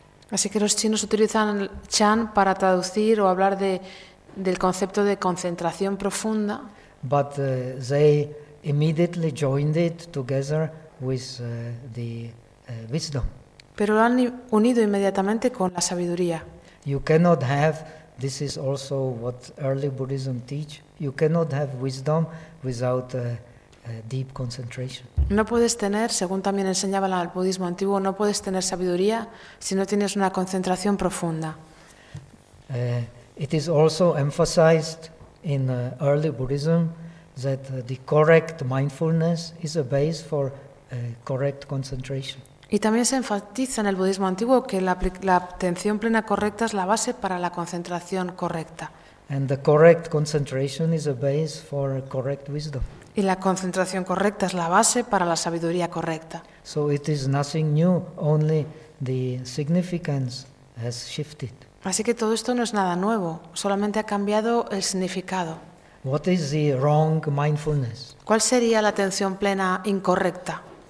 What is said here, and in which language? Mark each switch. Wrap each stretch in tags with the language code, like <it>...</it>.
<es>Así que los chinos utilizan el chan para traducir o hablar del concepto de concentración profunda.</es> <en>But they immediately joined it together with the wisdom.</en> <es>Pero lo han unido inmediatamente con la sabiduría.</es> <en>You cannot have, this is also what early Buddhism teach, you cannot have wisdom without deep concentration.</en> <es>No puedes tener, según también enseñaba el budismo antiguo, no puedes tener sabiduría si no tienes una concentración profunda.</es> <en>It is also emphasized in early Buddhism that the correct mindfulness is a base for correct concentration.</en> <es>Y también se enfatiza en el budismo antiguo que la atención plena correcta es la base para la concentración correcta.</es> <en>And the correct concentration is a base for correct wisdom.</en> <es>Y la concentración correcta es la base para la sabiduría correcta.</es> <en>So it is nothing new, only the significance has shifted.</en> <es>Así que todo esto no es nada nuevo, solamente ha cambiado el significado.</es> <en>What is the wrong mindfulness?</en> <es>¿Cuál sería la atención plena incorrecta?</es>